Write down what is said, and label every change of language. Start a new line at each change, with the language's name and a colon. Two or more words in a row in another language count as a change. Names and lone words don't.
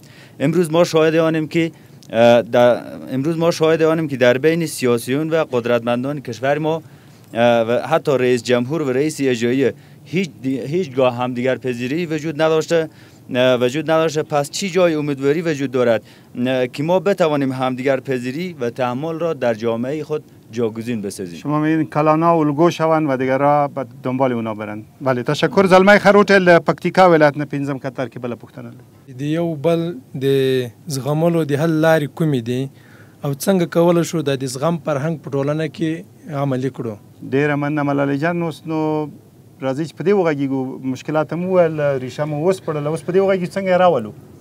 Persian: امروز ما شاهد آنیم که در بین سیاسیون و قدرتمندان کشور ما و حتی رئیس جمهور و رئیس اجرایی هیچگاه همدیگر پذیری وجود نداشته. پس چی جای امیدواری وجود دارد که ما بتوانیم همدیگر پذیری و تحمل را در جامعه خود جاگزین بسازیم؟ شما میگین کلانا الگو شوند و دیگرها به دنبال اونا برن. بله تشکر.
Pashto: زلمه خروټ پکتیکا ولایت نه پنځم کتر کې بل پښتنه دی یو بل د زغملو د حل لارې کومې دي او څنګه کول شو د زغم فرهنګ په ټولنه کې عملي کړو؟ ډیره مننه ملالۍ جان. اوس نو راځي چې په دې وغږیږو، مشکلات مو ول ریشه مو وسپړل، اوس په دې وغږیږو څنګه راولو؟